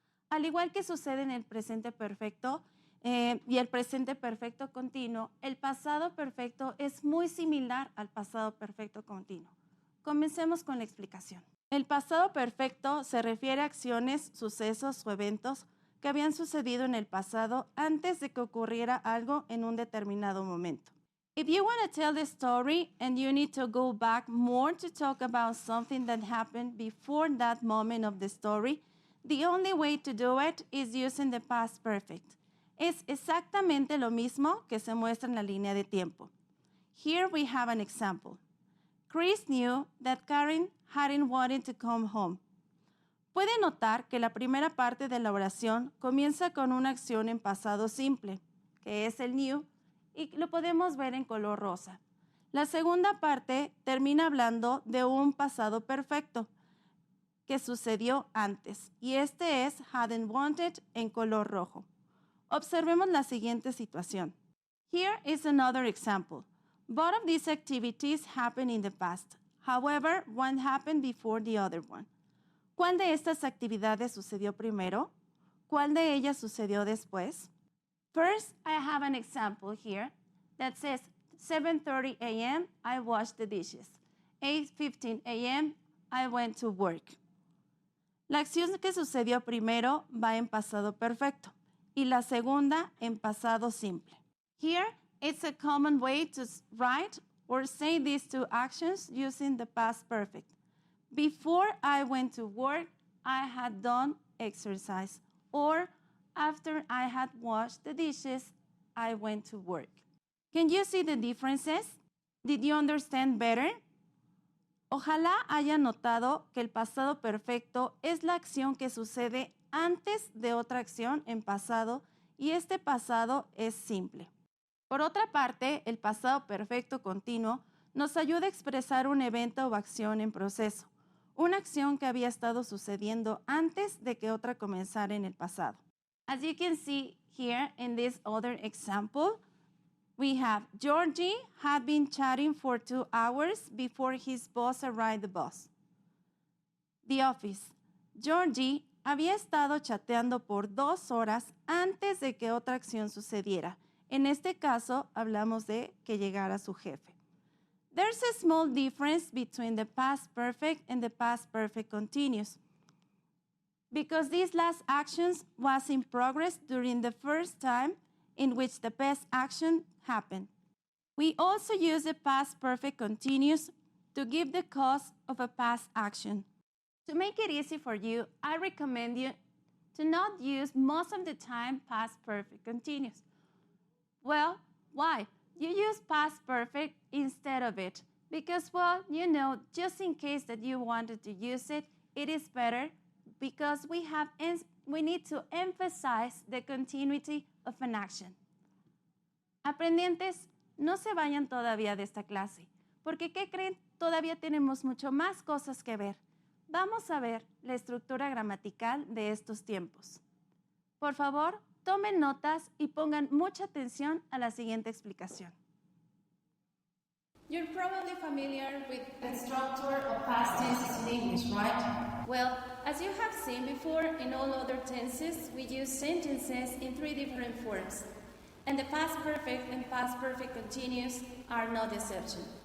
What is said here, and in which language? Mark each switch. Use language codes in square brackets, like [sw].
[es] Al igual que sucede en el presente perfecto y el presente perfecto continuo, el pasado perfecto es muy similar al pasado perfecto continuo. Comencemos con la explicación. El pasado perfecto se refiere a acciones, sucesos o eventos que habían sucedido en el pasado antes de que ocurriera algo en un determinado momento. [en] If you want to tell the story and you need to go back more to talk about something that happened before that moment of the story, the only way to do it is using the past perfect. [es] Es exactamente lo mismo que se muestra en la línea de tiempo. [en] Here we have an example. Chris knew that Karen hadn't wanted to come home. [es] Puede notar que la primera parte de la oración comienza con una acción en pasado simple, que es el knew, y lo podemos ver en color rosa. La segunda parte termina hablando de un pasado perfecto que sucedió antes, y este es hadn't wanted en color rojo. Observemos la siguiente situación. [en] Here is another example. Both of these activities happened in the past. However, one happened before the other one. [es] ¿Cuál de estas actividades sucedió primero? ¿Cuál de ellas sucedió después? [en] First, I have an example here that says 7:30 a.m. I washed the dishes. 8:15 a.m. I went to work. [es] La acción que sucedió primero va en pasado perfecto y la segunda en pasado simple. [en] Here, it's a common way to write or say these two actions using the past perfect. Before I went to work, I had done exercise. Or after I had washed the dishes, I went to work. Can you see the differences? Did you understand better? [es] Ojalá haya notado que el pasado perfecto es la acción que sucede antes de otra acción en pasado y este pasado es simple. Por otra parte, el pasado perfecto continuo nos ayuda a expresar un evento o acción en proceso, una acción que había estado sucediendo antes de que otra comenzara en el pasado. [en] As you can see here in this other example, we have Georgie had been chatting for 2 hours before his boss arrived the bus. The office. [es] Georgie había estado chateando por 2 horas antes de que otra acción sucediera. En este caso, hablamos de que llegara su jefe. [en] There's a small difference between the past perfect and the past perfect continuous, because this last action was in progress during the first time in which the past action happened. We also use the past perfect continuous to give the cause of a past action. To make it easy for you, I recommend you to not use most of the time past perfect continuous. Well, why? You use past perfect instead of it because, well, just in case that you wanted to use it, it is better because we need to emphasize the continuity of an action. [es] Aprendientes, no se vayan todavía de esta clase, porque ¿qué creen? Todavía tenemos mucho más cosas que ver. Vamos a ver la estructura gramatical de estos tiempos. Por favor, tomen notas y pongan mucha atención a la siguiente explicación. [en] You're probably familiar with the structure of past tenses in English, right? Well, as you have seen before, in all other tenses, we use sentences in 3 different forms. And the past perfect and past perfect continuous are no exception.